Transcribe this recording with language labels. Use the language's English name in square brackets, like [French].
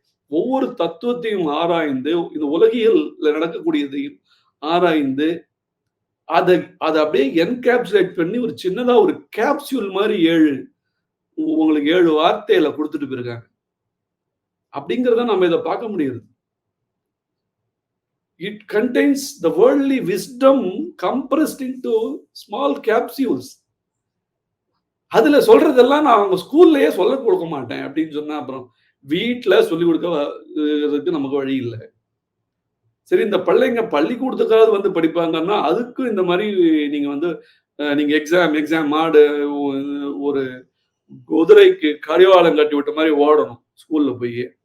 [Tamil] ஒவ்வொரு தத்துவத்தையும் ஆராய்ந்து, இந்த உலகியல் நடக்கக்கூடியதையும் ஆராய்ந்து அதை அப்படியே என்கேப்சுலேட் பண்ணி ஒரு சின்னதா ஒரு கேப்சூல் மாதிரி உங்களுக்கு 7 வார்த்தையில கொடுத்துட்டு போயிருக்காங்க. அப்படிங்கிறத நம்ம இதை பார்க்க முடியுது. [English] It contains the worldly wisdom compressed into small capsules. [Tamil] அதுல சொல்றதெல்லாம் நான் அவங்க ஸ்கூல்லயே சொல்ல கொடுக்க மாட்டேன் அப்படின்னு சொன்னா அப்புறம் வீட்டுல சொல்லி கொடுக்கறதுக்கு நமக்கு வழி இல்லை. சரி, இந்த பிள்ளைங்க பள்ளிக்கூடத்துக்காவது வந்து படிப்பாங்கன்னா அதுக்கும் இந்த மாதிரி நீங்க வந்து நீங்க எக்ஸாம் மாடு ஒரு குதிரைக்கு கடிவாளம் கட்டி விட்ட மாதிரி ஓடணும் ஸ்கூல்ல போய்.